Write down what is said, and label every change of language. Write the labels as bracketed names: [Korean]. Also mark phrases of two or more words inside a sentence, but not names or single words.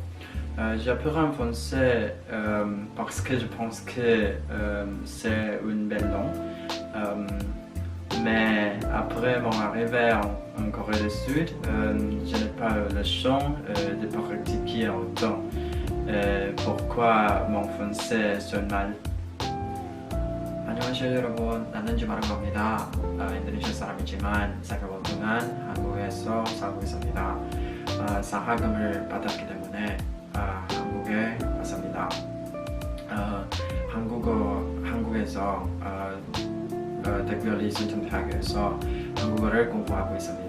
[French] J'ai appris en français parce que je pense que c'est une belle langue. Mais après mon arrivée en Corée du Sud, je n'ai pas le chance de pratiquer autant. Pourquoi mon français sonne mal? [Korean] 안녕하세요 여러분, 나는 주마르고입니다. 인도네시아 사람이지만 4개월 동안 한국에서 살고 있습니다. 사학금을 받았기 때문에 한국에 왔습니다. 한국에서 특별히 순천대학교에서 한국어를 공부하고 있습니다.